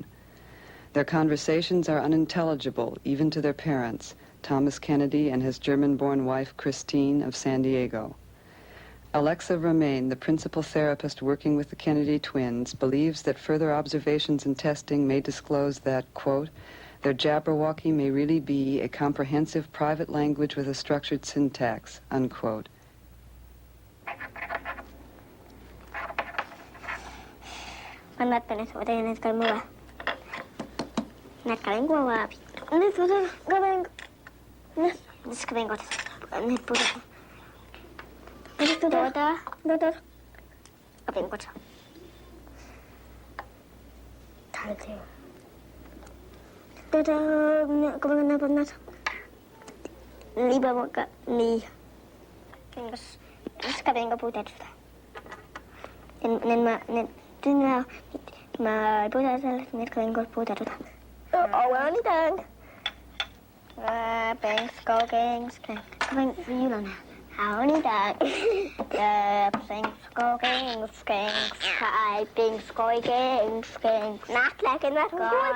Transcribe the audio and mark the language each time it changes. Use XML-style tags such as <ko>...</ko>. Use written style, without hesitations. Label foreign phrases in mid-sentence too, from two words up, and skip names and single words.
<en>Their conversations are unintelligible, even to their parents, Thomas Kennedy and his German-born wife, Christine, of San Diego. Alexa Romaine, the principal therapist working with the Kennedy twins, believes that further observations and testing may disclose that, quote, their Jabberwocky may really be a comprehensive private language with a structured syntax, unquote. Annattanes otenet kalmua. Net Cabengo va. Net Cabengo. Net Cabengo. Net puta. Net Dota. Cabengo. Talte. Dota Cabengo na pernat. Liba maka ni. Kengas. Net Cabengo puta. Net Tuna ma puta net Cabengo puta. Oh, anything. Banks, go gangs, Cabengo Yulana. Anything. Banks, go gangs, Hi, Banks, go gangs, Not like in that guy.</en>